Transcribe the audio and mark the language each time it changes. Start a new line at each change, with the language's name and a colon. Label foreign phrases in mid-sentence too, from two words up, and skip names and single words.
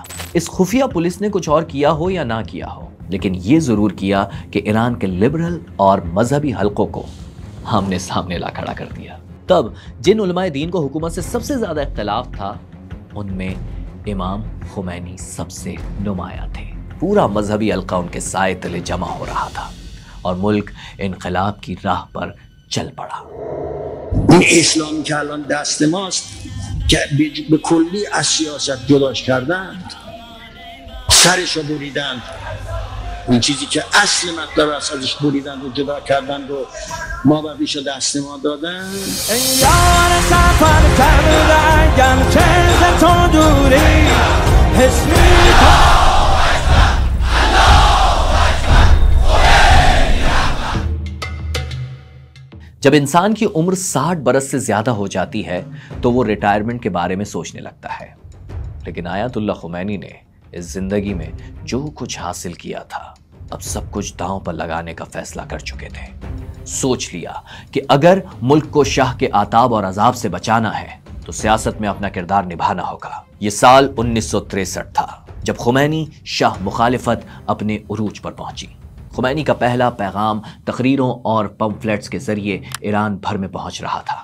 Urdu: اس خفیہ پولیس نے کچھ اور کیا ہو یا نہ کیا ہو، لیکن یہ ضرور کیا کہ ایران کے لبرل اور مذہبی حلقوں کو آمنے سامنے لا کھڑا کر دیا. تب جن علمائے دین کو حکومت سے سب سے زیادہ اختلاف تھا ان میں امام خمینی سب سے نمایاں تھے. پورا مذہبی حلقہ ان کے سائے تلے جمع ہو رہا تھا اور ملک انقلاب کی راہ پر چل پڑا.
Persian: این اسلامی که الان دست ماست که به کلی از سیاست جداش کردند، سرشو بریدند، اون چیزی که اصل مطلب است ازش بریدند و جدا کردند و ما بقیشو دست ما دادند. ای یار سفر کردن چه ز تو دوری حس می‌کنم.
Urdu: جب انسان کی عمر 60 برس سے زیادہ ہو جاتی ہے تو وہ ریٹائرمنٹ کے بارے میں سوچنے لگتا ہے، لیکن آیت اللہ خمینی نے اس زندگی میں جو کچھ حاصل کیا تھا اب سب کچھ داؤ پر لگانے کا فیصلہ کر چکے تھے. سوچ لیا کہ اگر ملک کو شاہ کے آتاب اور عذاب سے بچانا ہے تو سیاست میں اپنا کردار نبھانا ہوگا۔ یہ سال 1963 تھا جب خمینی شاہ مخالفت اپنے عروج پر پہنچی۔ خمینی کا پہلا پیغام تقریروں اور پمفلیٹس کے ذریعے ایران بھر میں پہنچ رہا تھا۔